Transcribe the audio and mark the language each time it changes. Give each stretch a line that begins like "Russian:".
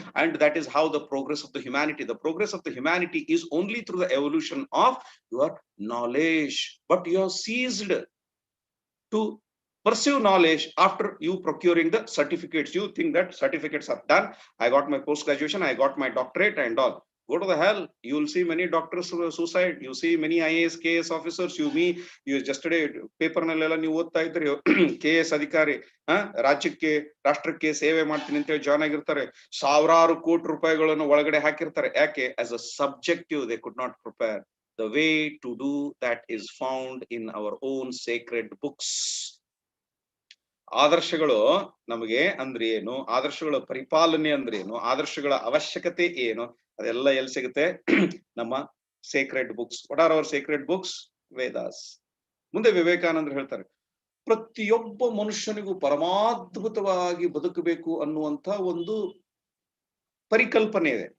English: And that is how the progress of the humanity, the progress of the humanity is only through the evolution of your knowledge. But you have ceased to pursue knowledge after you procuring the certificates. You think that certificates are done. I got my post graduation, I got my doctorate and all. Go to the hell. You will see many doctors suicide. You see many IAS KS officers. You yesterday paper
Kannada: nallela ನೀವು ಓದ್ತಾ ಇದ್ರಿ, KS ಅಧಿಕಾರಿ ರಾಜ್ಯಕ್ಕೆ ರಾಷ್ಟ್ರಕ್ಕೆ ಸೇವೆ ಮಾಡ್ತೀನಿ ಅಂತ ಹೇಳಿ ಜಾಯ್ನ್ ಆಗಿರ್ತಾರೆ. ಸಾವಿರಾರು ಕೋಟಿ ರೂಪಾಯಿಗಳನ್ನು ಒಳಗಡೆ ಹಾಕಿರ್ತಾರೆ. ಯಾಕೆ?
English: as a subjective they could not prepare. The way to do that is found in our own sacred books.
Kannada: ಆದರ್ಶಗಳು ನಮಗೆ ಅಂದ್ರೆ ಏನು, ಆದರ್ಶಗಳ ಪರಿಪಾಲನೆ ಅಂದ್ರೆ ಏನು, ಆದರ್ಶಗಳ ಅವಶ್ಯಕತೆ ಏನು, ಅದೆಲ್ಲ ಎಲ್ಲಿ ಸಿಗುತ್ತೆ?
English: ನಮ್ಮ sacred books. What are our sacred books? Vedas.
Kannada: ಮುಂದೆ ವಿವೇಕಾನಂದರು ಹೇಳ್ತಾರೆ, ಪ್ರತಿಯೊಬ್ಬ ಮನುಷ್ಯನಿಗೂ ಪರಮಾದ್ಭುತವಾಗಿ ಬದುಕಬೇಕು ಅನ್ನುವಂತ ಒಂದು ಪರಿಕಲ್ಪನೆ ಇದೆ.